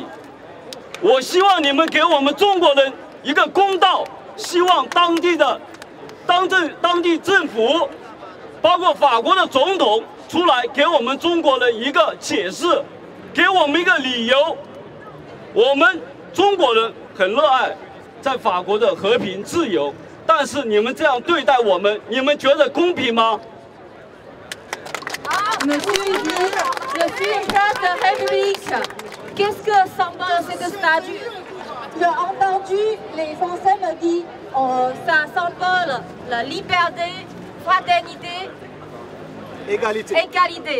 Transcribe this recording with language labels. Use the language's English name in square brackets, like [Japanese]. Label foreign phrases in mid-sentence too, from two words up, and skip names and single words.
[Chinese] 我希望你们给我们中国人一个公道，希望当地政府，包括法国的总统出来给我们中国人一个解释，给我们一个理由。我们中国人很热爱在法国的和平自由，但是你们这样对待我们，你们觉得公平吗？ [French] Monsieur, je suis une place de République. Qu'est-ce que symbole cette statue? J'ai entendu les Français me dire ça symbole la liberté, fraternité, égalité.